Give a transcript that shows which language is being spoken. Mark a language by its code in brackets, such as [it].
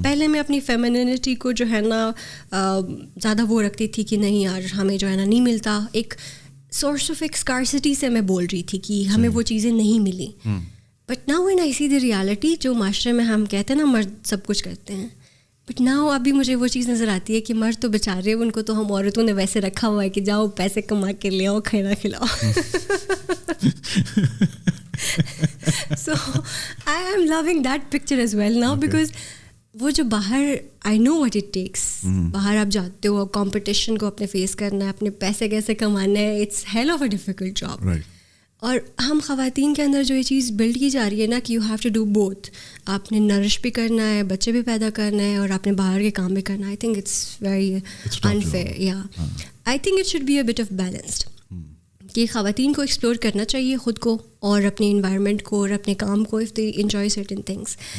[ur] پہلے میں اپنی فیمینینٹی کو جو ہے نا زیادہ وہ رکھتی تھی کہ نہیں یار ہمیں جو ہے نا نہیں ملتا, ایک سورس آف ایک اسکارسٹی سے میں بول رہی تھی کہ ہمیں وہ چیزیں نہیں ملی. [en] but now when I see the reality, [ur] جو معاشرے میں ہم کہتے ہیں نا مرد سب کچھ کرتے ہیں, بٹ ناؤ ابھی مجھے وہ چیز نظر آتی ہے کہ مرد تو بیچارے, ان کو تو ہم عورتوں نے ویسے رکھا ہوا ہے کہ جاؤ پیسے کما کے لے آؤ, کھانا کھلاؤ. [en] So I am loving that picture as well now because [ur] وہ جو باہر [en] I know what it takes. [ur] باہر آپ جاتے ہو, کمپٹیشن کو اپنے فیس کرنا ہے, اپنے پیسے کیسے کمانا ہے, [en] It's hell of a difficult job. [ur] اور ہم خواتین کے اندر جو یہ چیز بلڈ کی جا رہی ہے نا کہ [en] you have to do both, [ur] آپ نے نرش بھی کرنا ہے, بچے بھی پیدا کرنا ہے, اور آپ نے باہر کے کام بھی کرنا ہے. [en] I think it's very unfair. [ur] یا [en] I think it should be a bit of balanced, [ur] کہ خواتین کو ایکسپلور کرنا چاہیے خود کو اور اپنے انوائرمنٹ کو اور اپنے کام کو, [en] If they enjoy certain things.